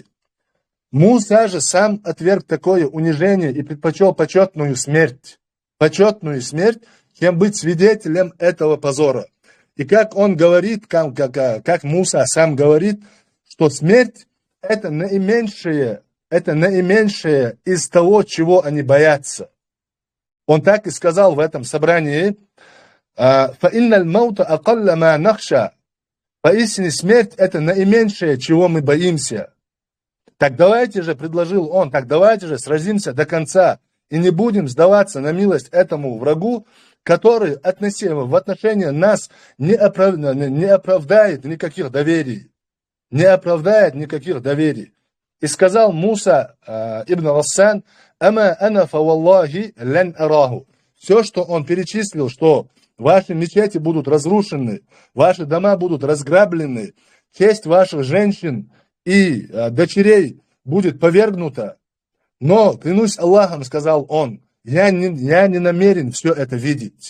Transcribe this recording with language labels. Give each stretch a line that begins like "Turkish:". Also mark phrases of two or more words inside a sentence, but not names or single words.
Russian: Муса же сам отверг такое унижение и предпочел почетную смерть, чем быть свидетелем этого позора. И как он говорит, как Муса сам говорит, что смерть это наименьшее из того, чего они боятся. Он так и сказал в этом собрании,
Arabic: فَإِنَّ الْمَوْتَ أَقَلَّ مَا نَخْشَى.
Russian: Поистине смерть это наименьшее, чего мы боимся. Так давайте же, предложил он, сразимся до конца и не будем сдаваться на милость этому врагу, который в отношении нас не оправдает никаких доверий. И сказал Муса ибн Гассан,
Arabic: «أما أنا فوالله لن أراه».
Russian: Все, что он перечислил, что ваши мечети будут разрушены, ваши дома будут разграблены, честь ваших женщин и дочерей будет повергнута. Но, клянусь Аллахом, сказал он, я не намерен все это видеть.